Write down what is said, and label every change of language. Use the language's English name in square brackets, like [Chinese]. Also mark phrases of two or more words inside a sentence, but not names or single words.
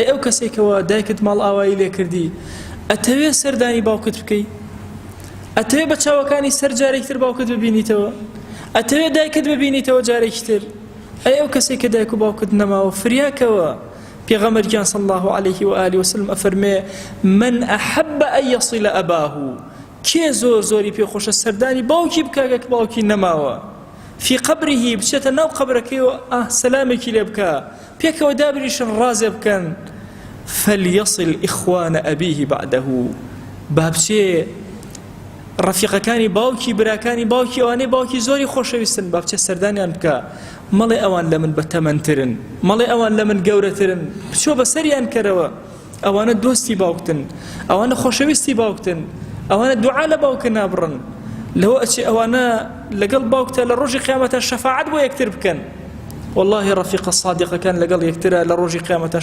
[Central Kurdish] ئەو کەسێکەوە دایکت ماڵ ئاوایی لێ کردی ئەتەوێ سەردانی باوکت بکەی ئەتەوێ بە چاوەکانی سەر جارێکتر باوکت ببینیتەوە ئەتەوێ دایکت ببینیتەوە جارێکتر ئەی ئەو کەسێک کە دایک و باوکت نەماوە فریاکەوە پێغەمبەر گیان [Arabic] صلی الله عليه وآله وسلم [Central Kurdish] ئەفەرمێ [Arabic] من أحب أن يصل أباه [Central Kurdish] کێ زۆر زۆری پێخۆشە سەردانی باوکی بکاگە کە باوکی نەماوە [Arabic] في قبره [Central Kurdish] بچێتە ناو قبرەکەیەوە سەلامێکی لێ بکە پێکەوە دابریشن ڕازێ بکەن [Arabic] فليصل إخوان أبيه بعده [Central Kurdish] بابچێ ڕەفیقەکانی باوکی براکانی باوکی ئەوانەی باوکی زۆری خۆشەویستن با بچە سەردانیان بکە مەڵێ ئەوان لە من بەتەمەنترن مەڵێ ئەوان لە من گەورەترن بچۆ بەسەریان کەرەوە ئەوانە دۆستی باوکتن ئەوانە خۆشەویستی باوکتن ئەوانە دوعا لە باوکە نابڕن لەوە ئەچێ ئەوانە لەگەڵ باوکتە لە ڕۆژی قیامەتە شەفاعەت بۆ یەکتر بکەن والله ڕەفیقە سادیقەکان لەگەڵ یەکترە لە ڕۆژی قیامەتە